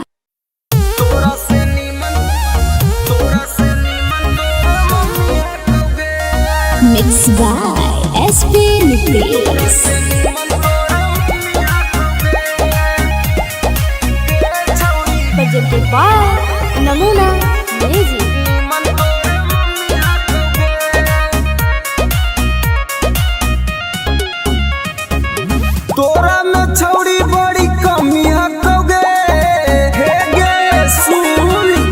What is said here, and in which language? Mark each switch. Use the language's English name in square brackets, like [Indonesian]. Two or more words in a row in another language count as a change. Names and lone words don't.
[Angika] तोरा से नीमन [English] mix by एसपी नितेश। presented by नमूना म्यूजिक। [Angika] तोरा में छौड़ी बड़ी कमी हकोगे हे गे सुन